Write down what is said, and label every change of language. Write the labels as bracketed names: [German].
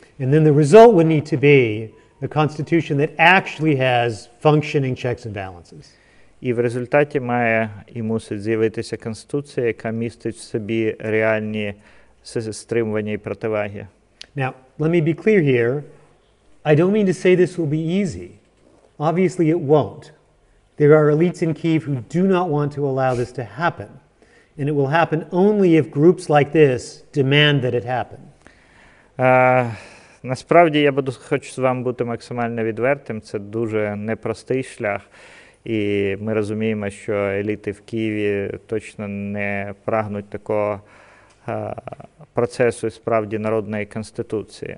[English] And then the result would need to be a constitution that actually has functioning checks and balances. [Ukrainian] І в результаті має і мусить з'явитися Конституція, яка містить в собі реальні стримування і противаги. [English] Now, let me be clear here. I don't mean to say this will be easy. Obviously, it won't. There are elites in Kyiv who do not want to allow this to happen. And it will happen only if groups like this demand that it happen. [Ukrainian] Насправді, я хочу з вами бути максимально відвертим. Це дуже непростий шлях. І ми розуміємо, що еліти в Києві точно не прагнуть такого процесу справді народної конституції.